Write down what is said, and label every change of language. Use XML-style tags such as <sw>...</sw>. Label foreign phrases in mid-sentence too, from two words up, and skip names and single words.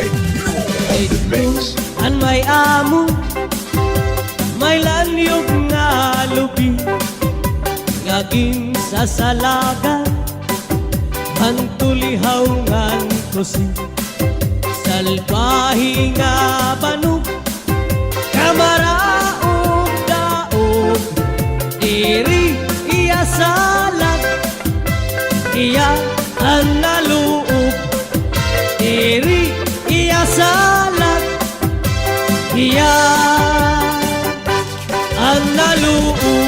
<en>The mix.</en> <war>Ang may amo, may lanyog nga lubi, ngaging sasalagan, hantulihaw ngan kusi, salbahi nga banog, kamaraog daog, diri iya salat, iya ang naluog, diri iya salat, iya ang naluog.</war>